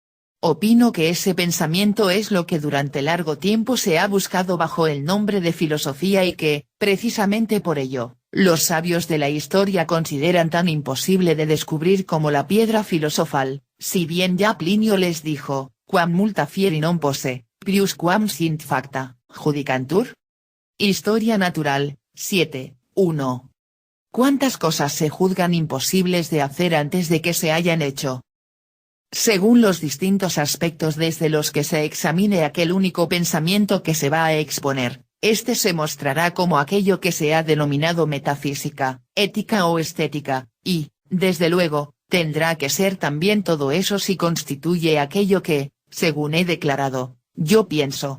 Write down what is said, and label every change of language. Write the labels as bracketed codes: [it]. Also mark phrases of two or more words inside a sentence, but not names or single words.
[es] Opino que ese pensamiento es lo que durante largo tiempo se ha buscado bajo el nombre de filosofía y que, precisamente por ello, los sabios de la historia consideran tan imposible de descubrir como la piedra filosofal, si bien ya Plinio les dijo, [la] quam multa fieri non posse, prius quam sint facta, judicantur. [es] Historia natural, 7, 1. ¿Cuántas cosas se juzgan imposibles de hacer antes de que se hayan hecho? Según los distintos aspectos desde los que se examine aquel único pensamiento que se va a exponer, este se mostrará como aquello que se ha denominado metafísica, ética o estética, y, desde luego, tendrá que ser también todo eso si constituye aquello que, según he declarado, yo pienso.